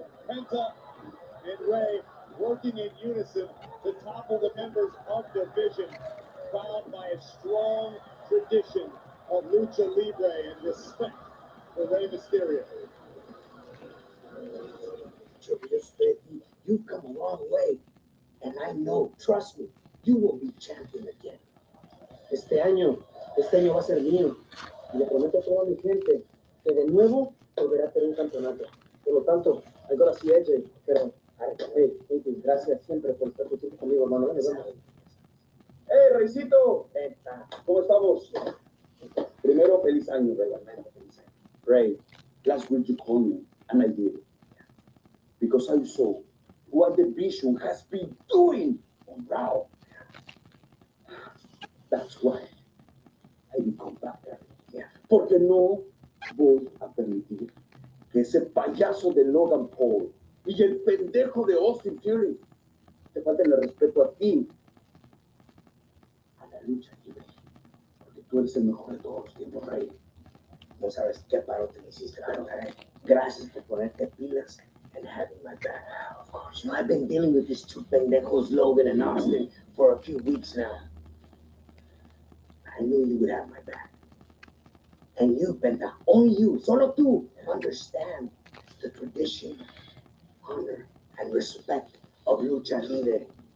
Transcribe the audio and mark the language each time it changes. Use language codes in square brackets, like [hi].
[en] Penta and Rey working in unison to topple the members of the division, bound by a strong tradition of Lucha Libre and respect for Rey Mysterio. You've come a long way. And I know, trust me, you will be champion again. [es] Este año va a ser mío. Y le prometo a toda mi gente que de nuevo volverá a tener un campeonato. Por lo tanto, [en] I gotta see AJ, [es] pero, [en] hey, thank you, [es] gracias siempre por estar conmigo, hermano. Hey, Reycito, ¿cómo estamos? Primero, feliz año, Rey. [en] Ray, last week you called me, and I did it. Because I saw what the Vision has been doing on Raw. That's why I become backer. Yeah. [es] Porque no voy a permitir que ese payaso de Logan Paul y el pendejo de Austin Theory te falten el respeto a ti, a la lucha libre. Porque tú eres el mejor de todos los tiempos, Rey. No sabes qué paro te hiciste, Rey. Gracias por ponerte pilas [en] and having my back. Of course, you know, I've been dealing with these two pendejos, Logan and Austin, for a few weeks now. I knew you would have my back. And you, Penta, only you, [es] solo tú, [en] understand the tradition, honor, and respect of Lucha Libre.